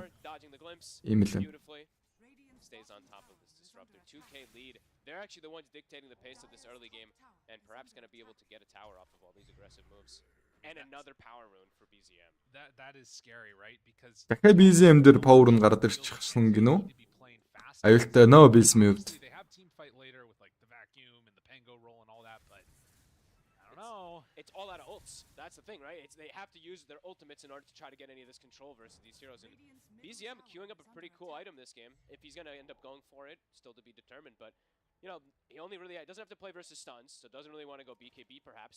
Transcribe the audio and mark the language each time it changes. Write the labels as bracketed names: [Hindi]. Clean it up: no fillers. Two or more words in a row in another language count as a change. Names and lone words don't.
[Mongolian] Ийм л байна. Дахиад BZM дээр power нь гараад ирчихсэн гинөө. Аюултай нөө Bismute. [English] It's all out of ults. That's the thing, right? They have to use their ultimates in order to try to get any of this control versus these heroes. And BZM queuing up a pretty cool item this game. If he's going to end up going for it, still to be determined, but you know, he only really doesn't have to play versus stuns, so doesn't really want to go BKB perhaps.